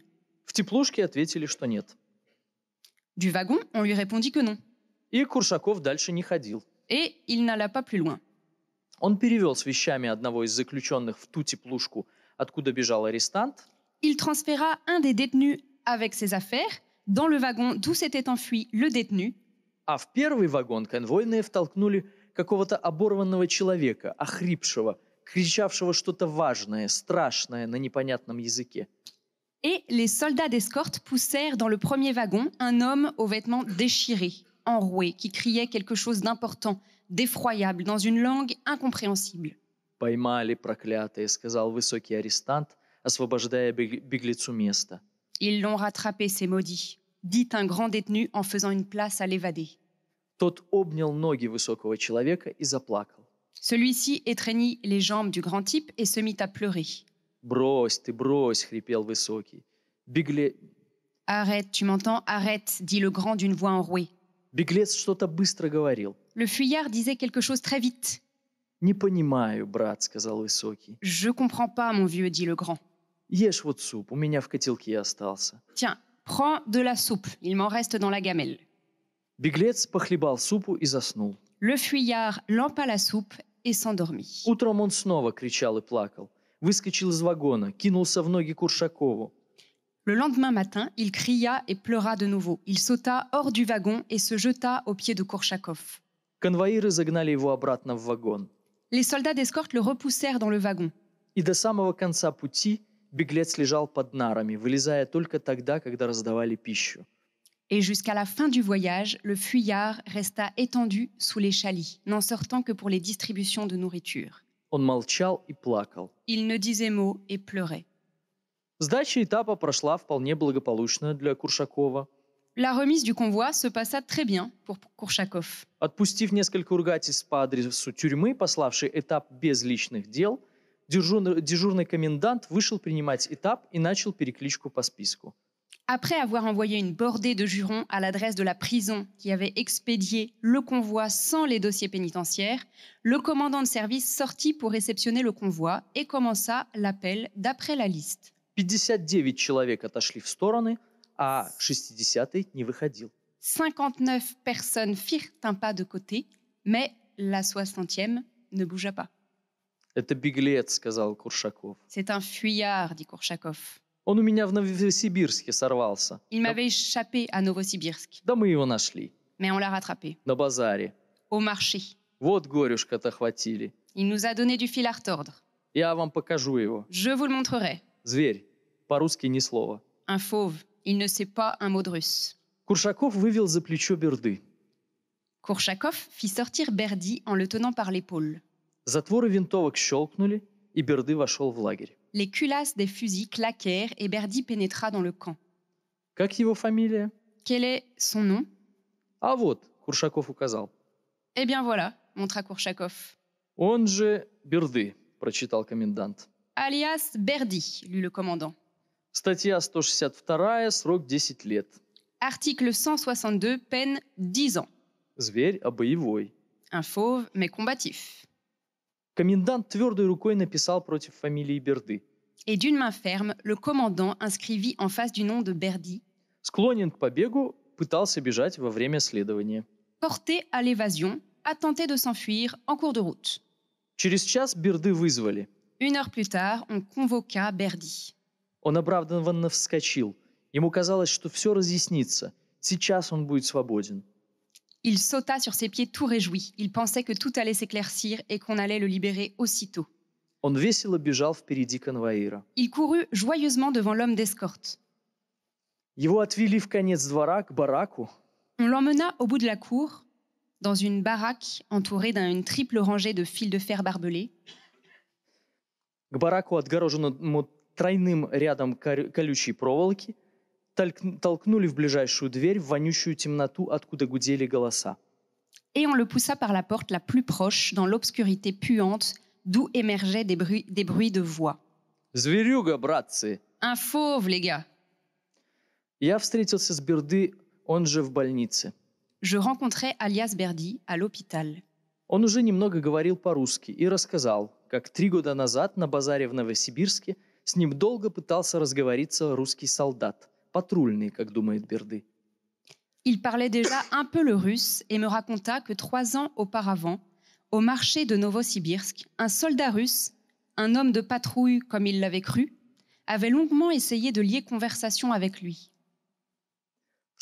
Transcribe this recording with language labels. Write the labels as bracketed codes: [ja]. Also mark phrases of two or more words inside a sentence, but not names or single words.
[ru] В теплушке ответили, что нет. [fr] Du wagon, on lui répondit que non. [ru] И Куршаков дальше не ходил. [fr] Et il n'alla pas plus loin. [ru] Он перевел с вещами одного из заключенных в ту теплушку, откуда бежал арестант, [fr] Il transféra un des détenus avec ses affaires dans le wagon d'où s'était enfui le détenu, [ru] А в первый вагон конвойные втолкнули какого-то оборванного человека, охрипшего, кричавшего что-то важное, страшное на непонятном языке. [fr] Et les soldats d'escorte poussèrent dans le premier wagon un homme aux vêtements déchirés, enroué, qui criait quelque chose d'important, d'effroyable, dans une langue incompréhensible. [ru] «Поймали, проклятые», — сказал высокий арестант, освобождая беглецу место. [fr] Ils l'ont rattrapé, ces maudits, dit un grand détenu en faisant une place à l'évadé. [ru] Тот обнял ноги высокого человека и заплакал. [fr] Celui-ci étreignit les jambes du grand type et se mit à pleurer. [ru] «Брось ты, брось», — хрипел высокий. [fr] Arrête, tu m'entends? Arrête, dit le grand d'une voix enrouée. [ru] Беглец что-то быстро говорил. [fr] Le fuyard disait quelque chose très vite. [ru] «Не понимаю, брат», — сказал высокий. [fr] Je comprends pas, mon vieux, dit le grand. [ru] «Ешь вот суп, у меня в котелке остался». [fr] Tiens, prends de la soupe, il m'en reste dans la gamelle. [ru] Беглец похлебал супу и заснул. [fr] Le fuyard lampa la soupe et s'endormit. [ru] Утром он снова кричал и плакал. Выскочил из вагона, кинулся в ноги Куршакову. [fr] Le lendemain matin, il cria et pleura de nouveau. Il sauta hors du wagon et se jeta aux pieds de Kourchakov. [ru] Конвоиры загнали его обратно в вагон. [fr] Les soldats d'escorte le repoussèrent dans le wagon. [ru] И до самого конца пути беглец лежал под нарами, вылезая только тогда, когда раздавали пищу. [fr] Et jusqu'à la fin du voyage, le fuyard resta étendu sous les chalits, n'en sortant que pour les distributions de nourriture. [ru] Он молчал и плакал. [fr] Il ne disait mot et pleurait. [ru] Сдача этапа прошла вполне благополучно для Куршакова. [fr] La remise du convoi se passa très bien pour Kourchakov. [ru] Отпустив несколько ругательств по адресу тюрьмы, пославший этап без личных дел, дежурный комендант вышел принимать этап и начал перекличку по списку. [fr] Après avoir envoyé une bordée de jurons à l'adresse de la prison qui avait expédié le convoi sans les dossiers pénitentiaires, le commandant de service sortit pour réceptionner le convoi et commença l'appel d'après la liste. [ru] 59 человек отошли в стороны, а 60-й не выходил. [fr] 59 personnes firent un pas de côté, mais la 60e ne bougea pas. [ru] «Это беглец», — сказал Куршаков. [fr] C'est un fuyard, dit Kourchakov. [ru] «Он у меня в Новосибирске сорвался. [fr] Il m'avait échappé à Novosibirsk, [ru] Да мы его нашли. [fr] mais on l'a rattrapé. [ru] На базаре. [fr] Au marché. [ru] Вот горюшка-то хватили. [fr] Il nous a donné du fil à retordre. [ru] Я вам покажу его. [fr] Je vous le montrerai. [ru] Зверь. По-русски ни слова». [fr] Un fauve. Il ne sait pas un mot de russe. [ru] Куршаков вывел за плечо Берды. [fr] Kourchakov fit sortir Berdy en le tenant par l'épaule. [ru] Затворы винтовок щелкнули, и Берды вошел в лагерь. [fr] Les culasses des fusils claquèrent et Berdy pénétra dans le camp. [ru] Как его фамилия? [fr] Quel est son nom? [ru] А вот, Куршаков указал. [fr] Eh bien voilà, montra Kourchakov. [ru] Он же Берды, прочитал комендант. [fr] Alias Berdy, lut le commandant. [ru] Статья 162, срок 10 лет. [fr] Article 162, peine 10 ans. [ru] Зверь, а боевой. [fr] Un fauve, mais combatif. [ru] Комендант твердой рукой написал против фамилии Берды. [fr] Et d'une main ferme, le commandant inscrivit en face du nom de Berdy. [ru] Склонен к побегу, пытался бежать во время следования. [fr] Porté à l'évasion, a tenté de s'enfuir en cours de route. [ru] Через час Берды вызвали. [fr] 1 heure plus tard, on convoqua Berdy. [ru] Он оправданно вскочил. Ему казалось, что все разъяснится. Сейчас он будет свободен. [fr] Il sauta sur ses pieds tout réjoui. Il pensait que tout allait s'éclaircir et qu'on allait le libérer aussitôt. [ru] Он весело бежал впереди конвоира. [fr] Il courut joyeusement devant l'homme d'escorte. [ru] Его отвели в конец двора, к бараку. [fr] On l'emmena au bout de la cour, dans une baraque entourée d'une triple rangée de fils de fer barbelés. [ru] К бараку, отгороженному тройным рядом колючей проволоки, толкнули в ближайшую дверь в вонючую темноту, откуда гудели голоса. [fr] Et on le poussa par la porte la plus proche, dans l'obscurité puante, d'où émergeaient des bruits de voix. [ru] «Зверюга, братцы!» [fr] Un fauve, les gars! [ru] Я встретился с Берды, он же в больнице. [fr] Je rencontrai alias Berdy à l'hôpital. [ru] Он уже немного говорил по-русски и рассказал, как 3 года назад на базаре в Новосибирске с ним долго пытался разговориться русский солдат, патрульный, как думает Берды. [fr] Il parlait déjà un peu le russe et me raconta que 3 ans auparavant, au marché de Novosibirsk, un soldat russe, un homme de patrouille comme il l'avait cru, avait longuement essayé de lier conversation avec lui.